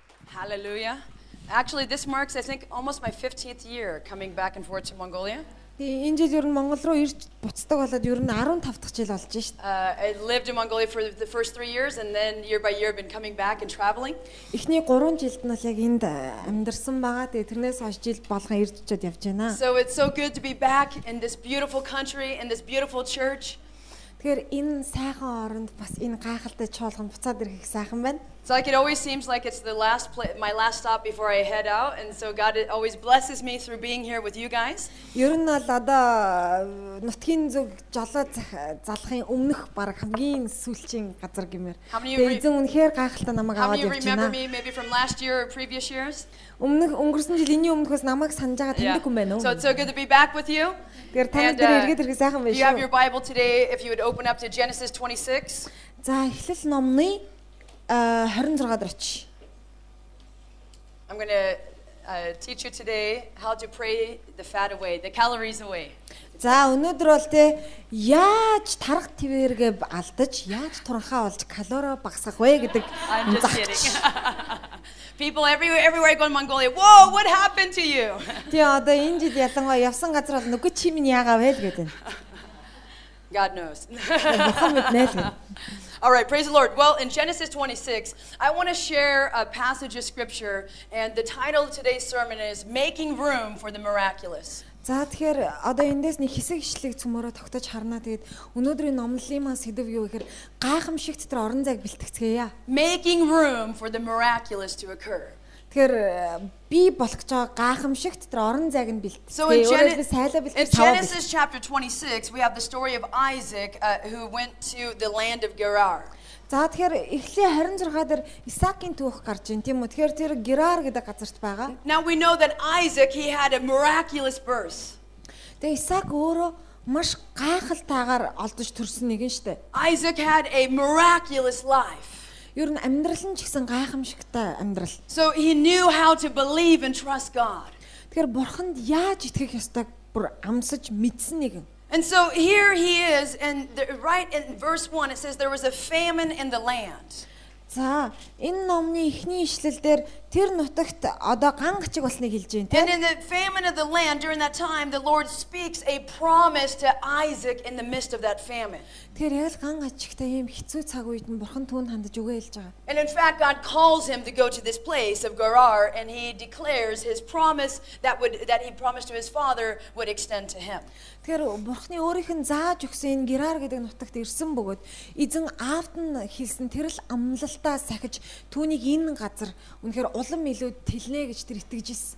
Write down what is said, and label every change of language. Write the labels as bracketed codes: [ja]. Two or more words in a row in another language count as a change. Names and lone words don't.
[en] Hallelujah. Actually, this marks, I think, almost my 15th year coming back and forth to Mongolia. [mn] Энэ жил ер нь Монгол руу ирж буцдаг болоод ер нь 15 дахь жил болж шít. [en] I lived in Mongolia for the first 3 years, and then year by year I've been coming back and traveling. [mn] Эхний 3 жилд нь бол яг энд амьдарсан байгаа. Тэгээ тэрнээс хойш жил болгон ирж очиод явж байна. [en] So it's so good to be back in this beautiful country, in this beautiful church. [mn] Тэгэхээр энэ сайхан оронд бас энэ гайхалтай чуулганд буцаад ирэх сайхан байна. [en] It's like it always seems like it's my last stop before I head out, and so God always blesses me through being here with you guys. [mn] Ер нь бол одоо нутгийн зүг жолоо залахын өмнөх баг хамгийн сүүлчийн газар гэмээр. Тэгээ эзэн үнэхээр гайхалтай намайг аваад явж байна. [en] Remember me maybe from last year or previous years? [mn] Өнгөрсөн жил энэний өмнөхөөс намайг санаж байгаа таньдаг хүн байна уу? [en] So it's so good to be back with you. [mn] Тэгэхээр танд дээр эргээд ирэх сайхан байна шүү. [en] You have your Bible today if you would open up to Genesis 26. [mn] За Эхлэл номны 26 дээр очиж. [en] I'm going to teach you today how to pray the fat away, the calories away. [mn] За өнөөдөр бол те яаж тарах твэргээ алдаж, яаж туранхаа болж калори багасгах вэ гэдэг. [en] I'm just kidding. People everywhere go to Mongolia. Whoa, what happened to you? [mn] Тий одоо энэ жил ялангуяа явсан газар бол нүгэ чи минь яагаа вэ л гэдэг. [en] God knows. [mn] Бурхан мэднэ л. [en] All right, praise the Lord. Well, in Genesis 26, I want to share a passage of scripture, and the title of today's sermon is Making Room for the Miraculous. [mn] За тэгэхээр одоо эндээс нэг хэсэг ишлэг цөмөрөө тогтож харнаа. Тэгээд өнөөдрийн номлолын маань сэдв юу гэхээр гайхамшигт тэр орон зайг бэлтгэцгээе. [en] Making room for the miraculous to occur. [mn] Тэгэхээр би болох гэж байгаа гайхамшигт тэр орон зайг нь бэлтгэцгээе. [en] So in Genesis chapter 26, we have the story of Isaac who went to the land of Gerar. [mn] За тэгэхээр Эхлээ 26 дээр Исаакийн түүх гарч ийн тийм үү. Тэгэхээр тэр Герар гэдэг газарт байгаа. [en] Now we know that Isaac he had a miraculous birth. [mn] Тэгээ Исаак өөрөө маш гайхалтайгаар олдож төрсөн нэгэн штэ. [en] Isaac had a miraculous life. [mn] Ер нь амьдрал нь ч гэсэн гайхамшигтай амьдрал. [en] So he knew how to believe and trust God. [mn] Тэгэхээр бурханд яаж итгэх ёстойг бүр амсаж мэдсэн нэгэн. [en] And so here he is, and right in verse 1 it says there was a famine in the land. [mn] За энэ номны эхний ишлэлдэр тэр нутагт одоо ган гачиг болсныг хэлж байна тийм. [en] And in the famine of the land during that time the Lord speaks a promise to Isaac in the midst of that famine. [mn] Тэр яг ган гачигтай ийм хэцүү цаг үед нь бурхан түүнд хандаж өгөө хэлж байгаа. [en] And in fact God calls him to go to this place of Gerar, and he declares his promise that he promised to his father would extend to him. [mn] Тэгэхээр бурхны өөрийнх нь зааж өгсөн энэ Герар гэдэг нутагт ирсэн бөгөөд эзэн аавд нь хэлсэн тэр л амлалтаа сахиж түүнийг энэ газар үнэхээр улам илүү тэлнэ гэж тэр итгэж ирсэн.